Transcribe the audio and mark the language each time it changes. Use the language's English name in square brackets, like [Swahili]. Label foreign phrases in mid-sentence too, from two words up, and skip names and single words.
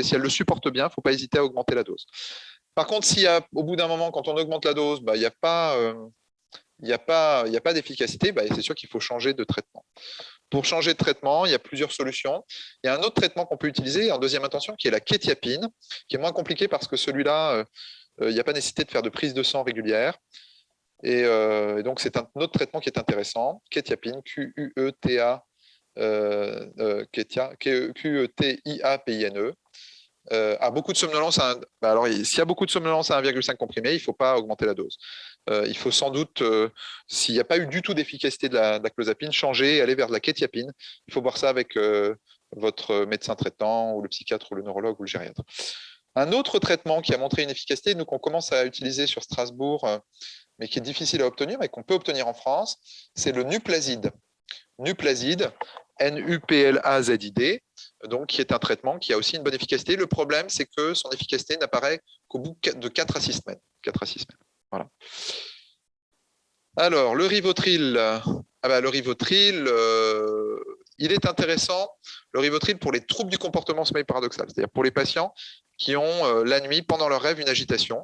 [French] Si elle le supporte bien, il ne faut pas hésiter à augmenter la dose. Par contre, si au bout d'un moment, quand on augmente la dose, bah, il n'y a pas d'efficacité, bah, c'est sûr qu'il faut changer de traitement. Pour changer de traitement, il y a plusieurs solutions. Il y a un autre traitement qu'on peut utiliser en deuxième intention, qui est la kétiapine, qui est moins compliqué parce que celui-là, il n'y a pas nécessité de faire de prise de sang régulière. Et donc, c'est un autre traitement qui est intéressant. Kétiapine, Q-U-E-T-A, Q-E-T-I-A-P-I-N-E. A beaucoup de somnolence, alors s'il y a beaucoup de somnolence à 1,5 comprimé, il ne faut pas augmenter la dose. Il faut sans doute, s'il n'y a pas eu du tout d'efficacité de la clozapine, changer et aller vers de la kétiapine. Il faut voir ça avec votre médecin traitant ou le psychiatre ou le neurologue ou le gériatre. Un autre traitement qui a montré une efficacité, nous qu'on commence à utiliser sur Strasbourg, mais qui est difficile à obtenir, mais qu'on peut obtenir en France, c'est le Nuplazid. Nuplazid, N-U-P-L-A-Z-I-D, donc qui est un traitement qui a aussi une bonne efficacité. Le problème, c'est que son efficacité n'apparaît qu'au bout de 4 à 6 semaines. 4 à 6 semaines. Voilà. Alors, le Rivotril, le Rivotril, il est intéressant, le Rivotril, pour les troubles du comportement sommeil paradoxal, c'est-à-dire pour les patients qui ont la nuit, pendant leur rêve, une agitation.